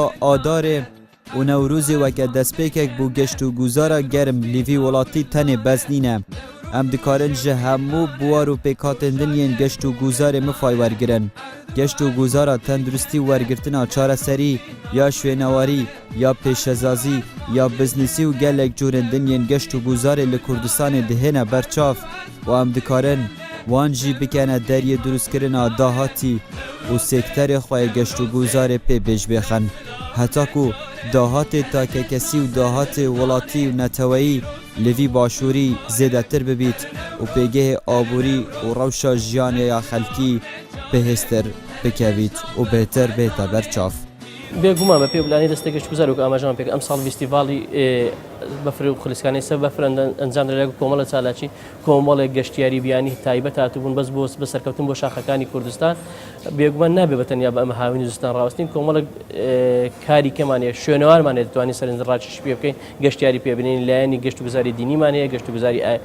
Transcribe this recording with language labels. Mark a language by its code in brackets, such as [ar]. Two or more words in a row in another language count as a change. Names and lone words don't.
[ku] ئادارێ و نەورۆزێ وەکە دەستپێکێک بۆ گەشت و گوزارە گەرم لیڤی وڵاتی تەنێ بەس نینە ئەم دکارن ji hemû buwar û pêkhatindiniyên geşt û guzarê mifay wergirin. Geşt û guzara tenduristî wergirtina çareserî ya şwênewarî ya pêşezazî ya biznesî û gelek corên dinyên geşt û guzarê li Kurdistanê dihêne berçav û em dikarin wan jî bikene deriyê durustkirina dahatî û sekterê xwe yê geşt û guzarê pê bêjbêxin. Heta ku dahatê takekesî û dahatê welatî û neteweyî li vî başûrî zêdetir bibît û pêgehê aborî û rewşa jiyanê ya xelkî bihêztir bikevît û bêhtir bête berçav. [ckb] بێگومان بە پێبلانی دەستێک گەشت گوزار و ئاماژەمان پێک ئەم ساڵ فیستیڤاڵی بەفر و خلیسکانی سەر بەفر ئەنجام لەلایەن کۆمەڵە چالاکی کۆمەڵێک گەشتیاری بیانی تایبەت هاتوبوون بەس بۆ بەسەرکەوتن بۆ شاخەکانی کوردستان بێگومان نابێ بە تەنیا بە ئەمە هاوینی زستان ڕاوستین کۆمەڵک کاری کەمانەیە شوێنەوارمانێت دەتوانین سەرنجڕاکیش پێ بکەین گەشتیاری پێبنین لایەنی گەشت و گوزاری دینیمان هەیە گەشت و گوزاری